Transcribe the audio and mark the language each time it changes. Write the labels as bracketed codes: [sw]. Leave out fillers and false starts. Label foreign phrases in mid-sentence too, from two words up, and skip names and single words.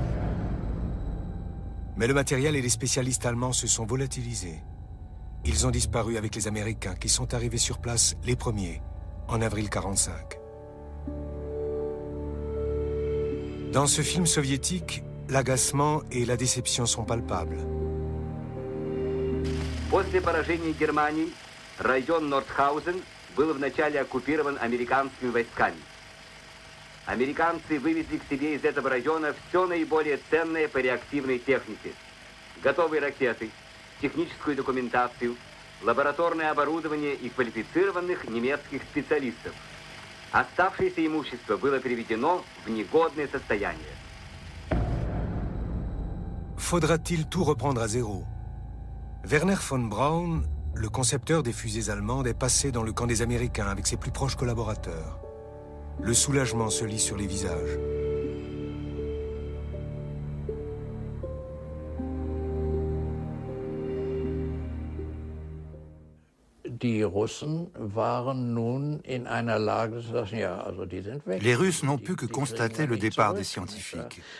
[fr] Mais le matériel et les spécialistes allemands se sont volatilisés. Ils ont disparu avec les Américains qui sont arrivés sur place les premiers, en avril 1945. Dans ce film soviétique, l'agacement et la déception sont palpables. [ru] После поражения Германии район Нордхаузен был вначале оккупирован американскими войсками. Американцы вывезли к себе из этого района все наиболее ценное по реактивной технике. Готовые ракеты, техническую документацию, лабораторное оборудование и квалифицированных немецких специалистов. Оставшееся имущество было приведено в негодное состояние. [fr] Faudra-t-il tout reprendre à zéro? Werner von Braun, le concepteur des fusées allemandes, est passé dans le camp des Américains avec ses plus proches collaborateurs. Le soulagement se lit sur les visages. Les Russes n'ont pu que constater le départ des scientifiques.